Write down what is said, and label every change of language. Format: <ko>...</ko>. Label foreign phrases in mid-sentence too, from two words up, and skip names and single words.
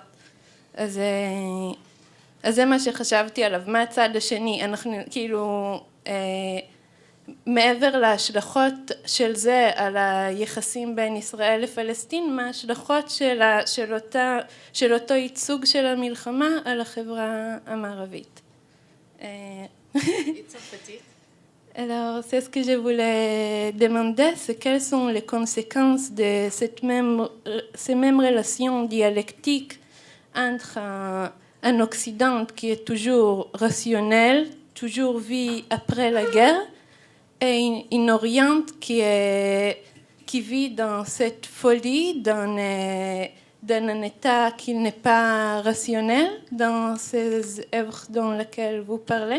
<he>אז זה מה שחשבתי עליו, מה הצד השני, אנחנו כאילו... מעבר להשלכות של זה על היחסים בין ישראל לפלסטין, מה ההשלכות של אותו ייצוג של המלחמה על החברה המערבית.</he> <fr>Alors, c'est ce que je voulais demander, c'est quelles sont les conséquences de ces mêmes relations dialectiques entre un Occident qui est toujours rationnel, toujours vit après la guerre, et une Orient qui vit dans cette folie, dans un état qui n'est pas rationnel, dans ces œuvres dans lesquelles vous parlez.</fr>